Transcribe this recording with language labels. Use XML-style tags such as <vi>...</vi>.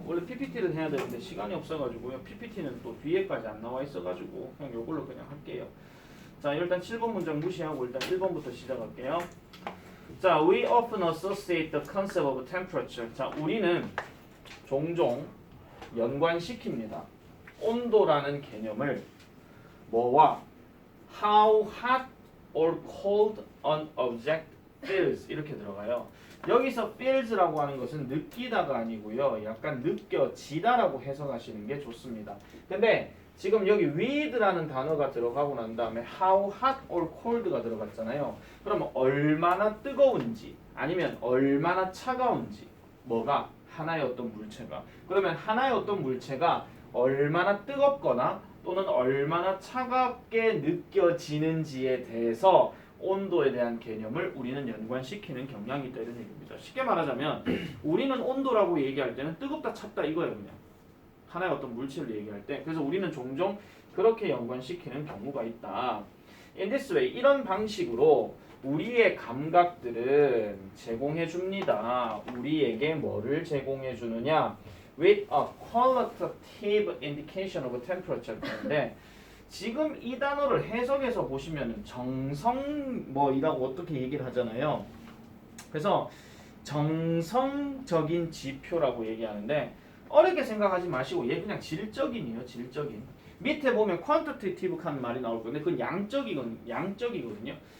<ko>원래 PPT를 해야 되는데 시간이 없어가지고요. PPT는 또 뒤에까지 안 나와 있어가지고 그냥 요걸로 그냥 할게요. 자, 일단 7번 문장 무시하고 일단 1번부터 시작할게요.</ko> <en>자, we often associate the concept of temperature.</en> <ko>자, 우리는 종종 연관시킵니다. 온도라는 개념을 뭐와</ko> <en>how hot or cold an object feels</en> <ko>이렇게 들어가요. 여기서 feels라고 하는 것은 느끼다가 아니고요. 약간 느껴지다라고 해석하시는 게 좋습니다. 근데 지금 여기 with라는 단어가 들어가고 난 다음에 how hot or cold가 들어갔잖아요. 그러면 얼마나 뜨거운지 아니면 얼마나 차가운지 뭐가 하나의 어떤 물체가 그러면 하나의 어떤 물체가 얼마나 뜨겁거나 또는 얼마나 차갑게 느껴지는지에 대해서 온도에 대한 개념을 우리는 연관시키는 경향이 있다 이런 얘기입니다. 쉽게 말하자면 우리는 온도라고 얘기할 때는 뜨겁다 찹다 이거예요. 그냥 하나의 어떤 물질을 얘기할 때. 그래서 우리는 종종 그렇게 연관시키는 경우가 있다.</ko> <en>In this way,</en> <ko>이런 방식으로 우리의 감각들은 제공해 줍니다. 우리에게 뭐를 제공해 주느냐?</ko> <en>With a qualitative indication of temperature.</en> <ko>그런데 지금 이 단어를 해석해서 보시면 정성 뭐이라고 어떻게 얘기를 하잖아요. 그래서 정성적인 지표라고 얘기하는데 어렵게 생각하지 마시고 얘 그냥 질적인이에요. 질적인. 밑에 보면 quantitative 하는 말이 나올 건데 그건 양적이거든요.</ko>